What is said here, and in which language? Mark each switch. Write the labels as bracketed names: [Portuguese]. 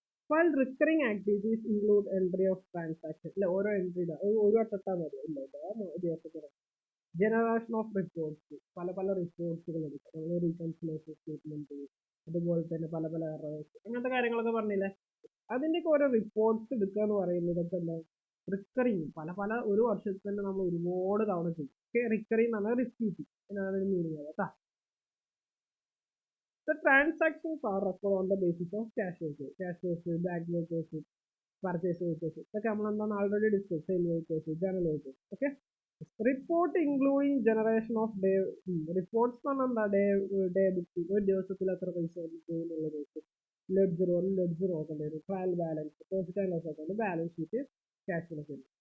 [English] While recurring activities include entry of transaction, [Malayalam] അല്ലെ ഓരോ entry ഒരു വട്ടത്താൽ മതി, ഇല്ല ജനറേഷൻ ഓഫ് റിപ്പോർട്ട്സ്, പല റിപ്പോർട്ട്സുകൾ എടുക്കുക, റീകൺസിലേഷൻ സ്റ്റേറ്റ്മെന്റ്, അതുപോലെ തന്നെ പല എറേഴ്സ്, അങ്ങനത്തെ കാര്യങ്ങളൊക്കെ പറഞ്ഞില്ലേ, അതിൻ്റെയൊക്കെ ഓരോ റിപ്പോർട്ട്സ് എടുക്കുക എന്ന് പറയുന്നത് ഇതൊക്കെ എന്താ റിക്കറിങ്, പല ഒരു വർഷത്തിൽ തന്നെ നമ്മൾ ഒരുപാട് തവണ ചെയ്യും. ഓക്കെ, റിക്കറിങ് എന്ന് പറഞ്ഞാൽ റിപ്പീറ്റ്, എന്നാണ് മീനിങ് കേട്ടോ. [English] The transactions are recorded on the basis of cash basis, bank basis, purchase basis. [Malayalam] ഇതൊക്കെ നമ്മൾ എന്താണ് already discuss, sale basis, journal basis. Okay, [English] report including generation of day reports [Malayalam] എന്ന് പറഞ്ഞാൽ day book, ഒരു ദിവസത്തിൽ എത്ര പൈസ എന്നുള്ളത്, ലെഡ്ജർ നോക്കേണ്ടി വരും, trial balance, profit and loss account, balance sheet, cash flow.